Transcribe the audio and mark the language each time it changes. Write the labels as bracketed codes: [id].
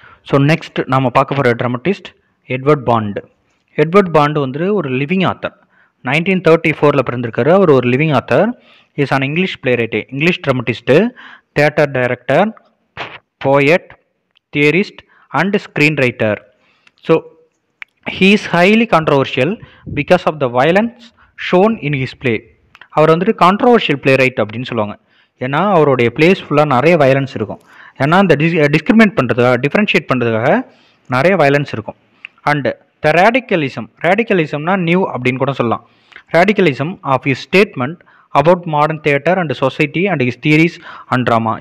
[ta] So next நம்ம பார்க்க போகிற dramatist Edward bond. Edward bond வந்து ஒரு லிவிங் ஆத்தர். [en] 1934 [ta] பிறந்திருக்காரு. அவர் ஒரு [en] Living author. Is an English playwright, English dramatist, theatre director, poet, theorist and screenwriter. So he is highly controversial because of the violence shown in his play. [ta] அவர் வந்துட்டு controversial play right அப்படின்னு சொல்லுவாங்க. ஏன்னா அவருடைய place ஃபுல்லாக நிறைய violence இருக்கும். ஏன்னா இந்த டிஸ்கிரிமினேட் பண்ணுறதுக்காக, டிஃப்ரென்ஷியேட் பண்ணுறதுக்காக நிறைய வயலன்ஸ் இருக்கும். அண்டு த ரேடிக்கலிசம்னா நியூ அப்படின்னு கூட சொல்லலாம். [en] Radicalism of his statement about modern theatre and society and his theories and drama.